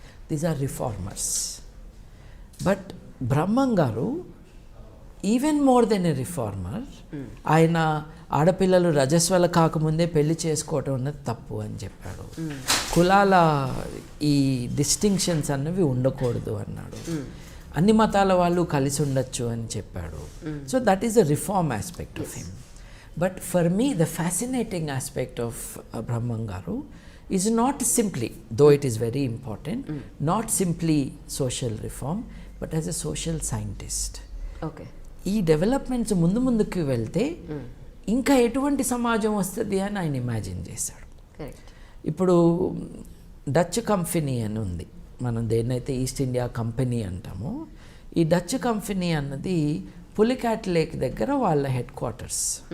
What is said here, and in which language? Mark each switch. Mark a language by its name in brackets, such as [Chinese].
[English] These are reformers. But Brahmangaru even more than a reformer. [Telugu] ఆయన ఆడపిల్లలు రజస్వల కాకముందే పెళ్లి చేసుకోవటం అన్నది తప్పు అని చెప్పాడు. కులాల ఈ డిస్టింక్షన్స్ అన్నవి ఉండకూడదు అన్నాడు. అన్ని మతాల వాళ్ళు కలిసి ఉండొచ్చు అని చెప్పాడు. [English] So that is the reform aspect of him. But for me, the fascinating aspect of Brahmangaru is not simply, though it is very important, not simply social reform, but as a social scientist. [Telugu] ఈ developments ముందుకు వెళ్తే ఇంకా ఎటువంటి సమాజం వస్తుంది అని ఆయన imagine చేశాడు. ఇప్పుడు డచ్ కంపెనీ అని ఉంది. మనం దేన్నైతే ఈస్ట్ ఇండియా కంపెనీ అంటామో, ఈ డచ్ కంపెనీ అన్నది పులికాట్ లేక్ దగ్గర వాళ్ళ హెడ్ క్వార్టర్స్.